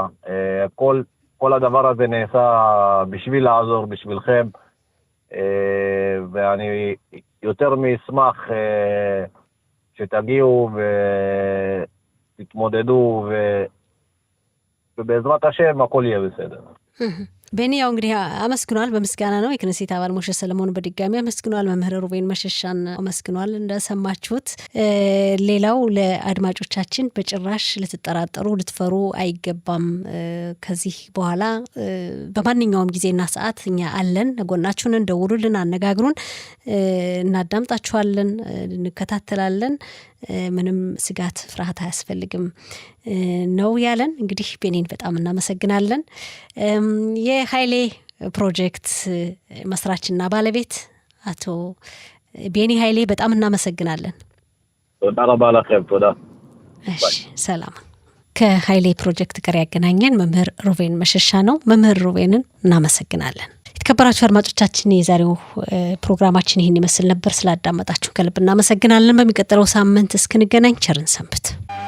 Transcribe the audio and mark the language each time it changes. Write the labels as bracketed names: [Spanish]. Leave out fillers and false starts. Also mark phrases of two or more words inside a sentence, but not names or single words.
[Hebrew] כל הדבר הזה נעשה בשביל לעזור, בשבילכם, ואני יותר מאשמח שתגיעו תתמודדו ובעזרת השם הכל יהיה בסדר. [Amharic] ቤኒ ያው እንግዲህ አመስግኗል፣ በምስጋና ነው። የክነሴት አባል ሞሼ ሰለሞን በድጋሚ አመስግኗል። መምህር ሩቤን መሸሻን አመስግኗል እንደሰማችሁት። ሌላው ለአድማጮቻችን በጭራሽ ልትጠራጠሩ ልትፈሩ አይገባም። ከዚህ በኋላ በማንኛውም ጊዜና ሰዓት እኛ አለን፣ ጎናችሁን፣ ደውሉልን፣ አነጋግሩን፣ እናዳምጣችኋለን፣ እንከታተላለን። ምንም ስጋት ፍርሃት አያስፈልግም ነው ያለን። እንግዲህ ቤኒን በጣም እናመሰግናለን። የኃይሌ ፕሮጀክት መስራችና ባለቤት አቶ ቤኒ ኃይሌ በጣም እናመሰግናለን። [Hebrew] תודה רבה לכם, תודה. [Amharic] እሺ ሰላም። ከኃይሌ ፕሮጀክት ጋር ያገናኘን መምህር ሩቤን መሸሻ ነው። መምህር ሩቤንን እናመሰግናለን። የተከበራችሁ አድማጮቻችን የዛሬው ፕሮግራማችን ይህን ይመስል ነበር። ስላዳመጣችሁ ከልብ እናመሰግናለን። በሚቀጥለው ሳምንት እስክንገናኝ ቸርን ሰንብት።